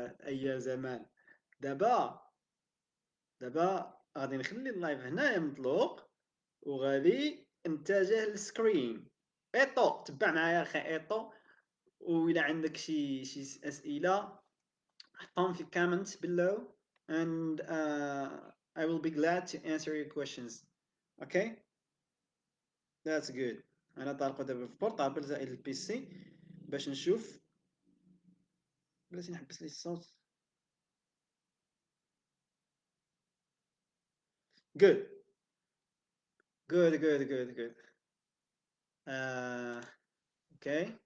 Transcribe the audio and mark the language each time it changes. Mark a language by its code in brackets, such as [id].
[ar] أي زمان. دابا غادي نخلي اللايف هنايا مطلوق وغادي نتجه للسكرين. ايطو تبع معايا اخي ايطو، وإلا عندك شي أسئلة حطهم في [en] comments below and I will be glad to answer your questions. Okay? That's good. [ar] أنا طالقو دابا في بورطابل زائد البي سي باش نشوف. بلاتي نحبس لي الصوت. [en] Good. Good, good, good, good. Okay.